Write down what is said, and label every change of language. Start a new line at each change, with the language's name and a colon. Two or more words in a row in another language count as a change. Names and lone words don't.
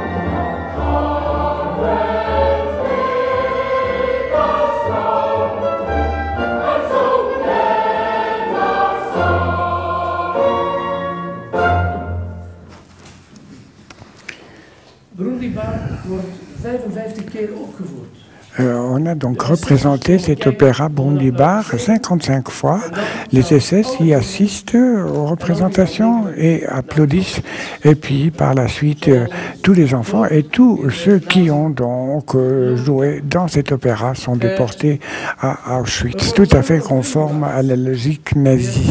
English: Comrades, make us strong, and so let us song.
Dutch: Brundibar wordt 55 keer opgevoerd.
French: On a donc représenté cet opéra Brundibar 55 fois. Les SS y assistent aux représentations et applaudissent. Et puis par la suite, tous les enfants et tous ceux qui ont donc joué dans cet opéra sont déportés à Auschwitz, tout à fait conforme à la logique nazie.